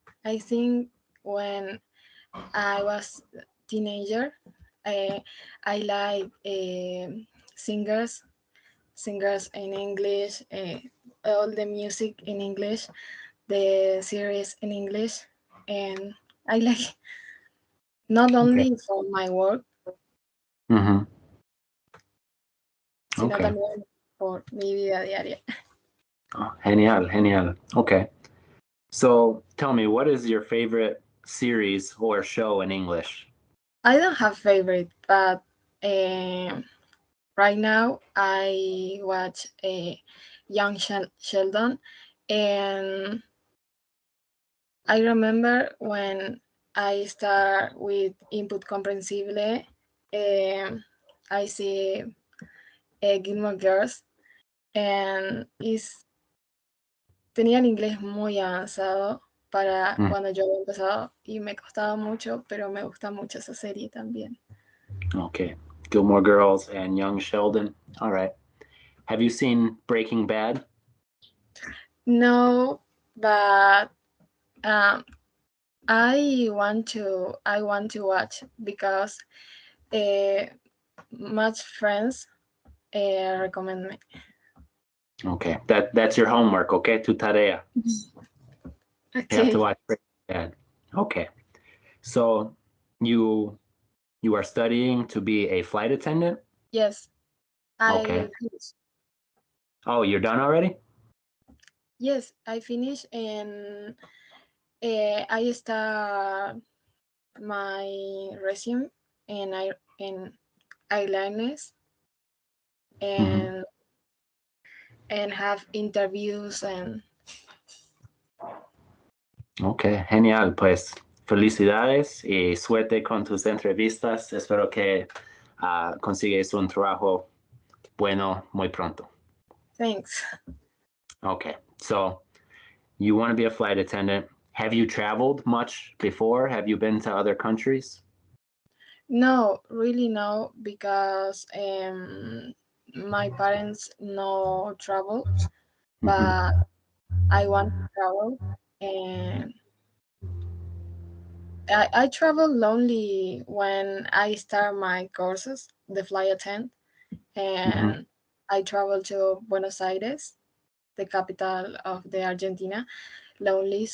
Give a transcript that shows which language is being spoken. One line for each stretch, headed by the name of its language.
English: I think when I was teenager, I like singers in English, all the music in English, the series in English, and I like not only for my work, Mm-hmm.
Spanish: sino
English: Okay.
Spanish: también por mi vida diaria. Oh, genial, genial. Okay.
English: So tell me, what is your favorite series or show in English? I don't have favorite, but right now I watch Young Sheldon, and I remember when I start with Input Comprensible, I see Gilmore Girls, and
Spanish: tenía el inglés muy avanzado para cuando yo había empezado y me costaba mucho, pero me gusta mucho esa serie también.
English: Okay. Gilmore Girls and Young Sheldon. All right. Have you seen Breaking Bad? No, but I want to watch because much friends recommend me. Okay. That's your homework, okay?
Spanish: Tu tarea.
English: You have to watch Breaking Bad. Okay. So you are studying to be a flight attendant? Yes, Okay. I finished. Oh, you're done already? Yes, I finished, and I start my resume and I learned and have interviews and
Spanish: Okay, genial. Pues felicidades y suerte con tus entrevistas. Espero que consigues un trabajo bueno muy pronto.
English: thanks. Okay, so you want to be a flight attendant. Have you traveled much before? Have you been to other countries? No, really no, because my parents no travel, but I want to travel, and I travel lonely when I start my courses, the flight attendant, and I travel to Buenos Aires, the capital of the Argentina, lonely.